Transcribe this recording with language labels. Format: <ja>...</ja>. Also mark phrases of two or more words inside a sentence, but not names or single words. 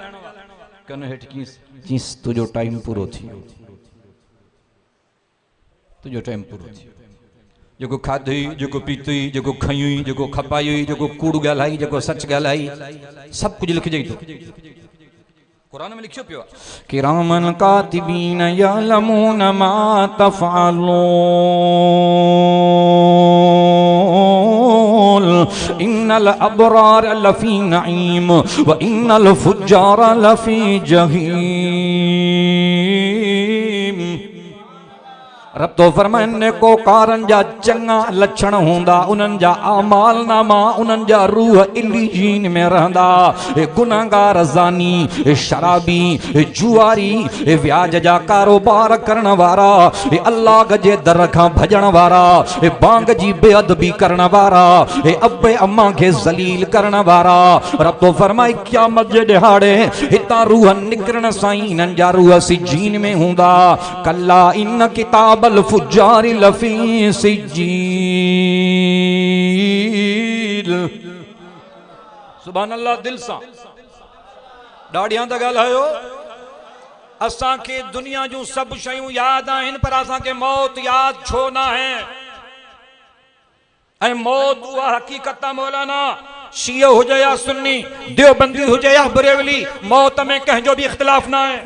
<sd>कन हेठि चईंसि तुंहिंजो टाइम पूरो थी वियो, तुंहिंजो टाइम पूरो थी वियो। जेको खाधई, जेको पीतई, जेको खयुई, जेको खपाई, जेको कूड़ ॻाल्हाई, जेको सच ॻाल्हाई, सभु कुझु लिखिजई थो। कुरान में लिखियो पियो आहे</sd> <ar>كراماً كاتبين يعلمون ما تفعلون إن الأبرار لفي نعيم وإن الفجار لفي جحيم.</ar> <sd>रब तो फरमाइने को कारन जा चंगा लक्षण हुंदा, उन्हनि जा आमाल नामा उन्हनि जा रूह इल्लीजीन में रहंदा। ए गुनाहगार ज़ानी, ए शराबी, ए जुआरी, ए व्याज जा कारोबार करण वारा, ए अल्लाह जे दर खां भजण वारा, ए बांग जी बेअदबी करण वारा, ए अब्बे अम्मा खे ज़लील करण वारा। रब तो फरमाए क़यामत जे ॾिहाड़े हितां रूह निकिरण सां ई इन्हनि जा रूह सिजीन में हूंदा।</sd> <ar>كلا إن كتاب الفجار لفي سجين. سبحان الله.</ar> <sd>दिल सां ॾाढियां त ॻाल्हायो। असांखे दुनिया जूं सभु शयूं यादि आहिनि पर असांखे मौत यादि छो न आहे? ऐं मौत उहा हक़ीक़त आहे मौलाना, शियो हुजे या सुन्नी, देवबंदी हुजे या बरेलवी, मौत में कंहिंजो बि इख्तिलाफ़ न आहे।</sd>